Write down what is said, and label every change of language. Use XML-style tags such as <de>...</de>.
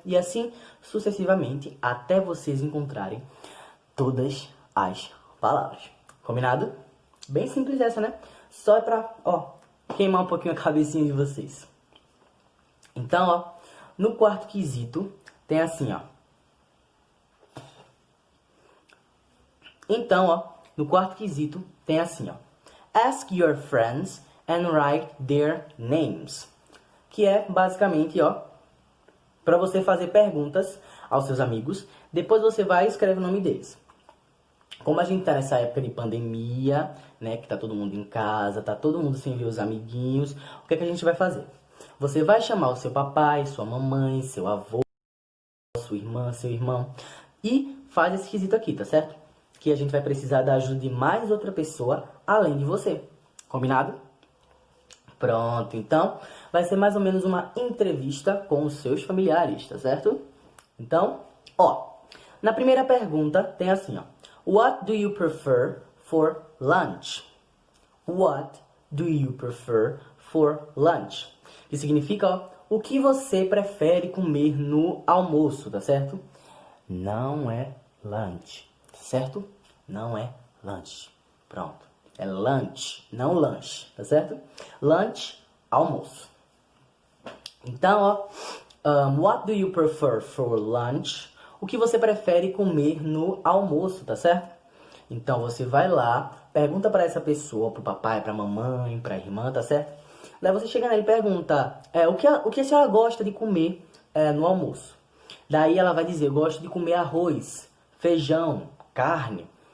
<pt>E assim sucessivamente até vocês encontrarem todas as palavras. Combinado? Bem simples essa, né? Só é pra, ó, queimar um pouquinho a cabecinha de vocês. Então, ó, no quarto quesito tem assim, ó. Então, ó, no quarto quesito tem assim, ó.</pt> <en>Ask your friends and write their names.</en> <pt>Que é basicamente, ó, para você fazer perguntas aos seus amigos. Depois você vai e escreve o nome deles. Como a gente tá nessa época de pandemia, né, que tá todo mundo em casa, tá todo mundo sem ver os amiguinhos, o que é que a gente vai fazer? Você vai chamar o seu papai, sua mamãe, seu avô, sua irmã, seu irmão, e faz esse quesito aqui, tá certo? Que a gente vai precisar da ajuda de mais outra pessoa além de você. Combinado? Pronto, então vai ser mais ou menos uma entrevista com os seus familiares, tá certo? Então, ó, na primeira pergunta tem assim, ó.</pt> <en>What do you prefer for lunch? What do you prefer for lunch?</en> <pt>Que significa, ó, o que você prefere comer no almoço, tá certo? Não é lunch, tá certo? Não é lunch. Pronto. É lunch, não lanche, tá certo? Lunch, almoço. Então, ó,</pt> <en>what do you prefer for lunch?</en> <pt>O que você prefere comer no almoço, tá certo? Então, você vai lá, pergunta para essa pessoa, pro papai, pra mamãe, pra irmã, tá certo? Daí você chega nela e pergunta, o que a senhora gosta de comer no almoço? Daí ela vai dizer, eu gosto de comer arroz, feijão, carne.</pt>